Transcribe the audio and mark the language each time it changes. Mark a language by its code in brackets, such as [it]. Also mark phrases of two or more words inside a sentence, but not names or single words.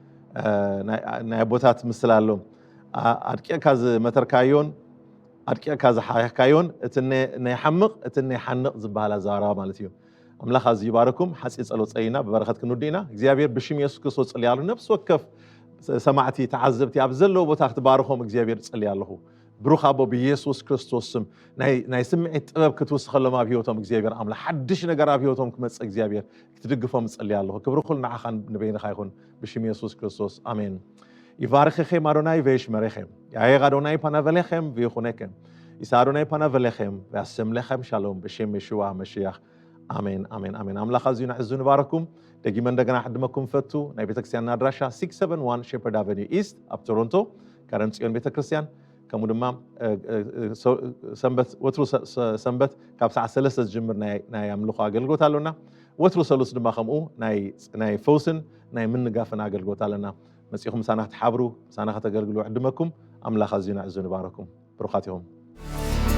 [ti] ናይ ኣቦታት ምስል ኣሎ ኣድቂዕካ ዝመተርካዮን ኣድቂዕካ ዝሓያሕካዮን እቲ ናይ ሓምቕ እቲ ናይ ሓንቕ ዝበሃል ኣዘራርባ ማለት እዩ ኣምላኽ ኣዝዩ ይባረኩም ሓፂር ጸሎት ጸሊና ብበረኸት ክንውዲእና እግዚኣብሔር ብሽም ኢየሱስ ክርስቶስ ጸልያሉ ነፍሲ ወከፍ ሰማዕቲ ተዓዘብቲ ኣብ ዘለዎ ቦታ ክትባርኾም እግዚኣብሔር ጸልያ ኣለኹ ብሩኽ ኣቦ ብኢየሱስ ክርስቶስ ስም ናይ ስምዒት ጥበብ ክትውስኸሎም ኣብ ሂወቶም እግዚኣብሔር ኣምላኽ ሓድሽ ነገር ኣብ ሂወቶም ክመጽእ እግዚኣብሔር ክትድግፎም ጸልያ ኣለኹ ክብሪ ኩሉ ንዓኻ ንበይንኻ ይኹን ብሽም ኢየሱስ ክርስቶስ አሜን ይባርኽክም ኣዶናይ [he] וישמרכם יאר אדוני פניו אליכם ויחונכם יישא אדוני פניו אליכם וישם לכם שלום בשם ישוע המשיח [ti] አሜን አሜን አሜን አምላኽ አዝዩ ንዕዙ ንባረኩም ደጊመ እንደገና ሕድመኩም ፈቱ ናይ ቤተክርስቲያን አድራሻ 671 ሼፐርድ አቨኒው ኢስት ኣብ ቶሮንቶ ከረም ጽዮን ቤተክርስቲያን ከምኡ ድማ ሰንበት ወትሩ ሰንበት ካብ ሰዓት 3 ዝጅምር ናይ ኣምልኾ ኣገልግሎት ኣለና ወትሩ ሰሉስ ድማ ከምኡ ናይ ፈውስን ናይ ምንጋፍን ኣገልግሎት ኣለና መጽኢኹም ሳና ክትሓብሩ ሳና ከተገልግሉ ዕድመኩም ኣምላኽ ኣዝዩ ንዕዙ ንባረኩም ብሩኻት ኢኹም እዩ